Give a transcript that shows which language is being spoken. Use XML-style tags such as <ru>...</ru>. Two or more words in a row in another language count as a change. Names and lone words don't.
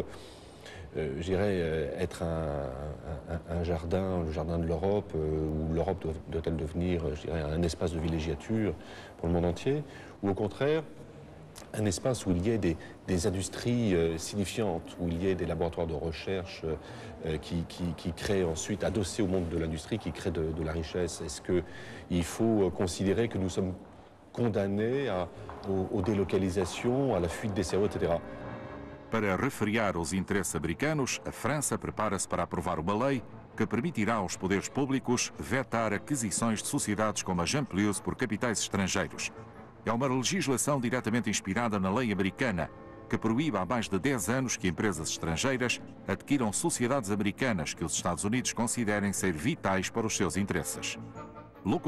<fr>je dirais, être un jardin, le jardin de l'Europe, où l'Europe doit-elle devenir, je dirais, un espace de villégiature pour le monde entier, ou au contraire, un espace où il y ait des industries signifiantes, où il y ait des laboratoires de recherche qui créent ensuite, adossés au monde de l'industrie, qui créent de la richesse. Est-ce qu'il faut considérer que nous sommes condamnés aux délocalisations, à la fuite des cerveaux, etc.</fr> <pt>Para refrear os interesses americanos, a França prepara-se para aprovar uma lei que permitirá aos poderes públicos vetar aquisições de sociedades como a Jean Plus por capitais estrangeiros. É uma legislação diretamente inspirada na lei americana, que proíbe há mais de 10 anos que empresas estrangeiras adquiram sociedades americanas que os Estados Unidos considerem ser vitais para os seus interesses.</pt>